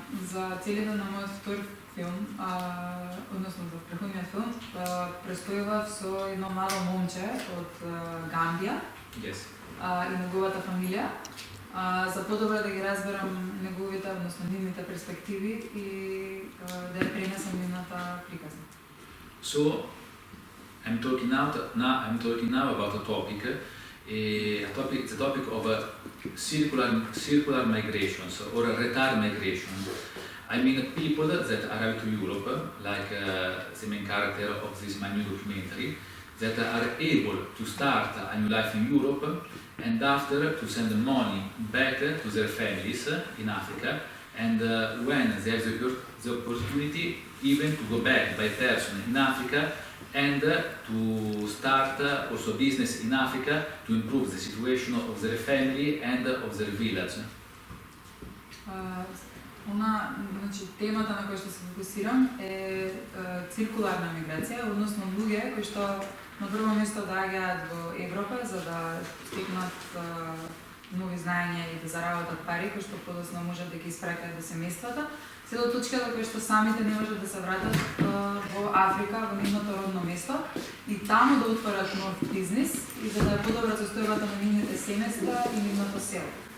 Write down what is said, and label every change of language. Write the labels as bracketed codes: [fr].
[mk] За целите на мојот втор филм, односно за претходниот филм, престојував со едно мало момче од Гамбија. [en] Yes. [mk] И неговата фамилија, за подобро да ги разберам неговите, односно нивните перспективи и да ја пренесам нивната приказна. [en] So, I'm talking now about a topic, the topic of circular migrations or retard migration. I mean people that arrive to Europe, like the main character of this my new documentary, that are able to start a new life in Europe and after to send money back to their families in Africa, and when they have the opportunity even to go back by person in Africa and to start also business in Africa to improve the situation of their family and of their village. [mk] Значи, темата на која што се фокусирам е циркуларна миграција, односно луѓе кои што на прво место доаѓаат во Европа за да стекнат нови знаења и да заработат пари кои што подоцна можат да ги испраќаат до семејствата, се до точката која што самите не можат да се вратат во Африка, во нивното родно место и таму да отворат нов бизнис и за да подобрат состојбата на нивните семејства и нивното село.